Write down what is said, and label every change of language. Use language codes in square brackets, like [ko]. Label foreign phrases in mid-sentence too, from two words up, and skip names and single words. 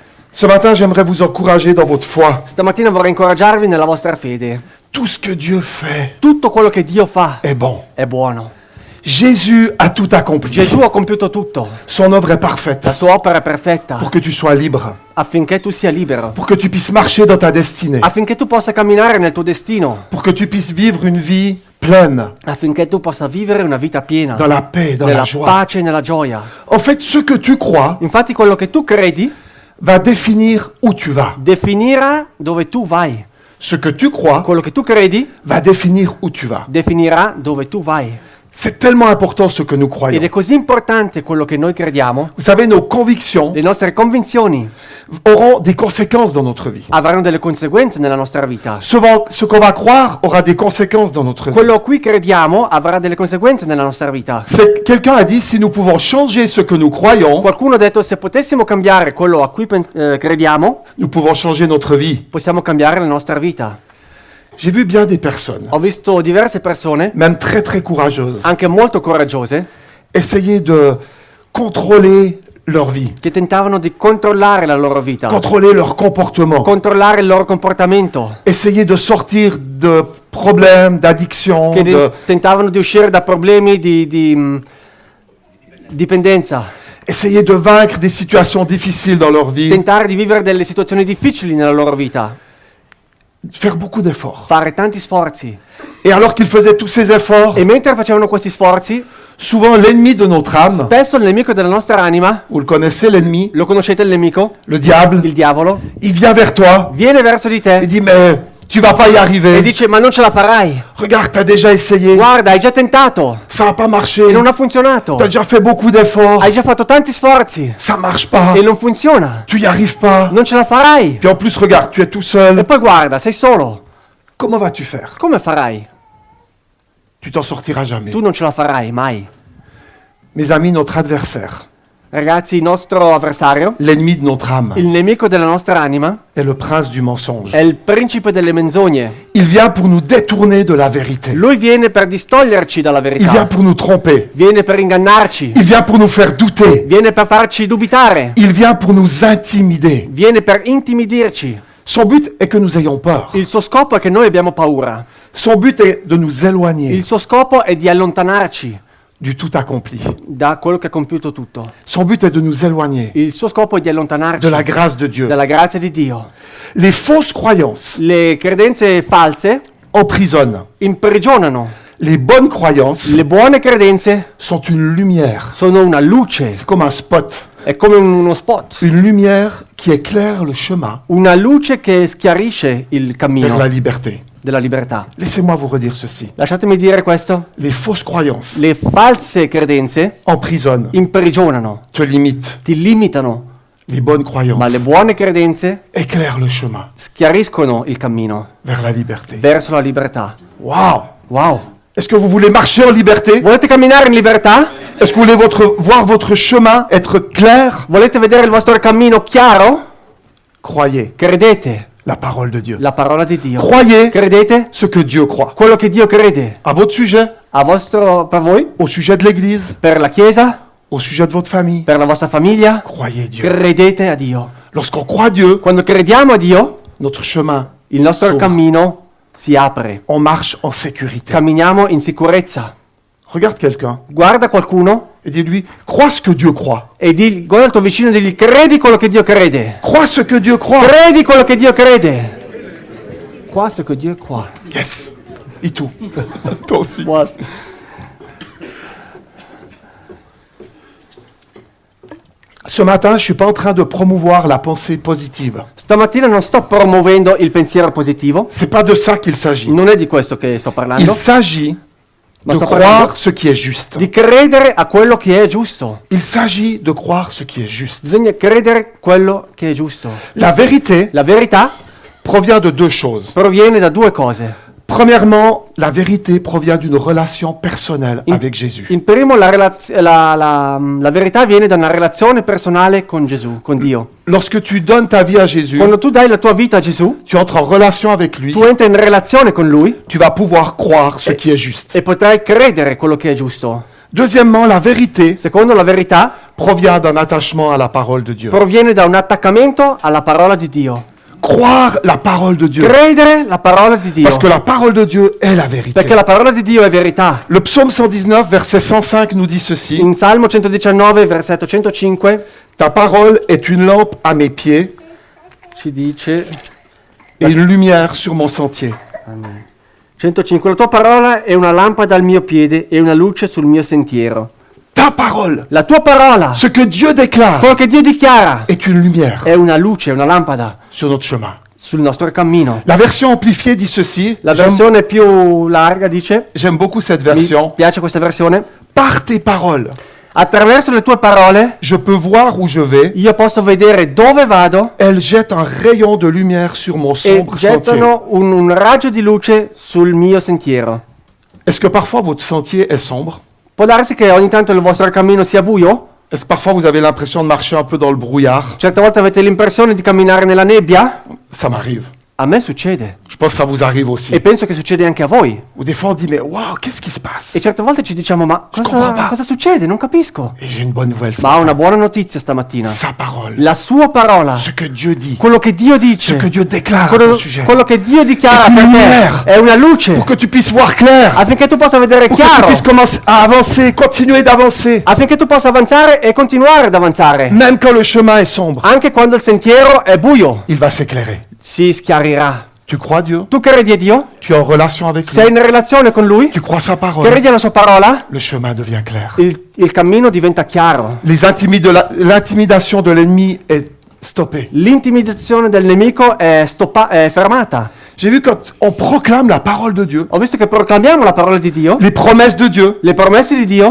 [fr] Ce matin, j'aimerais vous encourager dans votre foi. [it] Stamattina vorrei incoraggiarvi nella vostra fede. [fr] Tout ce que Dieu fait [it] Tutto quello che Dio fa [fr] est bon. [it] è buono. [fr] Jésus a tout accompli. [it] Gesù ha compiuto tutto. [fr] Son œuvre est [it] La [fr] parfaite [it] sua opera è perfetta [fr] pour que tu sois libre, [it] affinché tu sia libero, [fr] pour que tu puisses marcher dans ta destinée, [it] affinché tu possa camminare nel tuo destino, [fr] pour que tu puisses vivre une vie pleine, [it] affinché tu possa vivere una vita piena, [fr] dans la paix, dans la [it] nella [fr] joie. [it] pace e nella gioia. [fr] En fait, ce que tu crois [it] Infatti quello che tu credi [fr] va définir où tu vas. [it] definirà dove tu vai. [fr] Ce que tu crois [it] Quello che tu credi [fr] va définir où tu vas. [it] definirà dove tu vai. [fr] C'est tellement important ce que nous [it] Ed [fr] croyons. [it] è così importante quello che noi crediamo. [fr] Vous savez, nos convictions [it] Le nostre convinzioni [fr] auront des conséquences dans notre vie. [it] avranno delle conseguenze nella nostra vita. [fr] Ce qu'on va croire aura des conséquences dans notre vie. [it] Quello a cui crediamo avrà delle conseguenze nella nostra vita. [fr] Quelqu'un a dit, si nous pouvons changer ce que nous croyons, [it] Qualcuno ha detto se potessimo cambiare quello a cui crediamo, [fr] nous pouvons changer notre vie. [it] possiamo cambiare la nostra vita. [fr] J'ai vu bien des personnes, [it] Ho visto diverse persone, [fr] même très très courageuses, [it] anche molto coraggiose, [fr] essayer de contrôler leur vie, [it] che tentavano di controllare la loro vita, [fr] contrôler leur comportement, [it] controllare il loro comportamento, [fr] essayer de sortir de problèmes, d'addiction, [it] che tentavano di uscire da problemi di dipendenza, [fr] essayer de vaincre des situations difficiles dans leur vie, [it] tentare di vivere delle situazioni difficili nella loro vita, [fr] faire beaucoup d'efforts. [it] fare tanti sforzi. [fr] Et alors qu'ils faisaient tous ces efforts, [it] E mentre facevano questi sforzi, [fr] souvent l'ennemi de notre âme, [it] spesso il nemico della nostra anima, [fr] vous le connaissez l'ennemi, [it] lo conoscete il nemico? [fr] le diable, [it] Il diavolo, [fr] il vient vers toi, [it] viene verso di [fr] il [it] te [fr] dit mais tu vas pas y [it] e [fr] arriver, [it] dice ma non ce la farai, [fr] regarde t'as déjà essayé, [it] guarda hai già tentato [fr] ça n'a pas marché, [it] e non ha funzionato, [fr] t'as déjà fait beaucoup d'efforts, [it] hai già fatto tanti sforzi [fr] ça marche pas, [it] e non funziona, [fr] tu y arrives pas, [it] non ce la farai. [fr] puis en plus regarde tu es tout [it] E [fr] seul, [it] poi guarda, sei solo, [fr] comment vas-tu faire? [it] come farai? [fr] Tu t'en sortiras jamais. [it] Tu non ce la farai mai. [fr] Mes amis, notre adversaire, [it] Ragazzi, il nostro avversario, [fr] l'ennemi de notre âme, [it] il nemico della nostra anima, [fr] est le prince du mensonge. [it] è il principe delle menzogne. [fr] Il vient pour nous détourner de la vérité. [it] Lui viene per distoglierci dalla [fr] Il vient [it] verità, [fr] pour nous tromper. [it] viene per ingannarci, [fr] Il vient pour nous faire douter. [it] viene per farci dubitare, [fr] Il vient pour nous intimider. [it] viene per intimidirci. [fr] Son but est que nous ayons peur. [it] Il suo scopo è che noi abbiamo paura. [fr] Son but est de nous éloigner [it] Il suo scopo è di allontanarci [fr] du tout accompli. [it] da quello che ha compiuto tutto. [fr] Son but est de nous éloigner [it] Il suo scopo è di allontanarci [fr] de la grâce de Dieu. [it] dalla grazia di Dio. [fr] Les fausses croyances [it] Le credenze false [fr] emprisonnent. [it] imprigionano. [fr] Les bonnes croyances [it] Le buone credenze [fr] sont une lumière. [it] sono una luce, [fr] C'est comme un spot. [it] è come uno spot, [fr] Une lumière qui éclaire le chemin [it] una luce che schiarisce il [fr] vers [it] cammino [fr] la liberté. [it] della libertà. [fr] Laissez-moi vous redire ceci. [it] Lasciatemi dire questo, [fr] Les fausses croyances [it] le false credenze [fr] emprisonnent, [it] imprigionano, [fr] te limitent. [it] ti limitano, [fr] Les bonnes [it] ma le [fr] croyances [it] buone credenze [fr] éclairent le chemin [it] schiariscono il cammino [fr] vers la liberté. [it] verso la libertà. [fr] Waouh! [it] Wow! [fr] Est-ce que vous voulez marcher en liberté? [it] Volete camminare in libertà? [fr] Est-ce que vous voulez voir votre chemin être clair? [it] Volete vedere il vostro cammino chiaro? [fr] Croyez [it] Credete [fr] la parole de Dieu. [it] la parola di Dio. [fr] Croyez [it] Credete [fr] ce que Dieu croit. [it] quello che Dio crede [fr] À votre sujet, [it] per voi, [fr] au sujet de l'Église, [it] per la Chiesa, [fr] au sujet de votre famille. [it] per la vostra famiglia. [fr] Croyez Dieu. [it] Credete a Dio. [fr] Lorsqu'on croit Dieu, [it] Quando crediamo a Dio, [fr] notre chemin [it] il nostro [fr] s'ouvre. [it] cammino si apre. [fr] On marche en sécurité. [it] Camminiamo in sicurezza. [fr] Regarde quelqu'un [it] Guarda qualcuno [fr] et dis-lui, crois ce que Dieu croit. [it] e guarda il tuo vicino e digli credi quello che Dio crede. [fr] Crois ce que Dieu croit. [it] Credi quello che Dio crede. [fr] Qua ce que Dieu croit. Yes. Et tout. Toi aussi. Qua. Ce matin, je ne suis pas en train de promouvoir la pensée positive. [it] Stamattina non sto promuovendo il pensiero positivo, [fr] C'est pas de ça qu'il s'agit. [it] non è di questo che sto [fr] Il [it] parlando, [fr] s'agit [it] ma [fr] de [it] sto [fr] croire [it] parlando [fr] ce qui est juste. [it] di credere a quello che è giusto. [fr] Il s'agit de croire ce qui est juste. [it] Bisogna credere quello che è giusto. [fr] La vérité [it] La verità [fr] provient de deux choses. [it] proviene da due cose. [fr] Premièrement, la vérité provient d'une relation personnelle avec Jésus. [it] In primo, la verità viene da una relazione personale con Gesù, con Dio. [fr] Lorsque tu donnes ta vie à Jésus, [it] Quando tu dai la tua vita a Gesù, [fr] tu entres en relation avec lui, [it] tu entri in relazione con Lui [fr] tu vas pouvoir croire ce qui est juste. [it] e potrai credere quello che è giusto. [fr] Deuxièmement, la vérité [it] Secondo, la verità [fr] provient d'un attachement à la parole de Dieu. [it] proviene da un attaccamento alla parola di Dio. [fr] Croire la parole de Dieu. [it] Credere la parola di Dio. [fr] Parce que la parole de Dieu est la vérité. [it] Perché la parola di Dio è verità. [fr] Le psaume 119, verset 105 nous dit ceci. [it] In Salmo 119, versetto 105, [fr] Ta parole est une lampe à mes pieds [it] ci dice, [fr] et une lumière sur mon sentier. [it] 105, la tua parola è una lampada al mio piede e una luce sul mio sentiero. [fr] Ta parole, [it] La tua parola, [fr] ce que Dieu déclare, [it] quello che Dio dichiara, [fr] est une lumière [it] è una luce, una lampada [fr] sur notre chemin. [it] sul nostro cammino. [fr] La version amplifiée dit ceci. [it] La versione più larga dice, [fr] J'aime beaucoup cette [it] mi [fr] version. [it] piace questa versione, [fr] Par tes paroles, [it] attraverso le tue parole [fr] je peux voir où je vais. [it] io posso vedere dove vado [fr] Elles jettent un rayon de lumière sur mon [it] e [fr] sombre sentier. [it] gettano un raggio di luce sul mio sentiero. [fr] Est-ce que parfois votre sentier est sombre? [it] Può darsi che ogni tanto il vostro cammino sia buio? [fr] Est-ce que parfois vous avez l'impression de marcher un peu dans le brouillard? [it] Certe volte avete l'impressione di camminare nella nebbia? [fr] Ça m'arrive. [it] A me succede. [fr] Je pense que ça vous arrive aussi. [it] E penso che succede anche a voi. [fr] Ou des fois on dit mais waouh, qu'est-ce qui se passe? [it] E certe volte ci diciamo, ma [fr] comprends pas. [it] cosa succede? Non capisco. [fr] Et j'ai une bonne nouvelle. ce [it] Ma ho [fr] matin. [it] una buona notizia stamattina. [fr] Sa parole, [it] La sua parola, [fr] ce que Dieu dit, [it] quello che Dio [fr] ce [it] dice, [fr] que Dieu déclare à [it] quello, [fr] ton sujet, [it] quello che Dio dichiara È per [fr] lumière. [it] te, è una luce, [fr] pour que tu puisses voir clair, [it] affinché tu possa vedere [fr] pour que tu [it] chiaro, [fr] puisses commencer à avancer, continuer d'avancer, [it] affinché tu possa avanzare e continuare ad avanzare. [fr] même quand le chemin est sombre, [it] Anche quando il sentiero è buio, [fr] il va s'éclairer. [it] si schiarirà. [fr] Tu crois Dieu? [it] Tu credi a Dio? [fr] Tu es en relation avec [it] Sei [fr] lui? [it] in relazione con Lui? [fr] Tu crois sa parole? [it] Credi alla sua parola? [fr] Le chemin devient clair. [it] Il cammino diventa chiaro. [fr] L'intimidation de l'ennemi est stoppée. [it] L'intimidazione del nemico è fermata. [fr] J'ai vu quand on proclame la parole de Dieu, [it] Ho visto che proclamiamo la parola di Dio, [fr] les promesses de Dieu, [it] le promesse di Dio,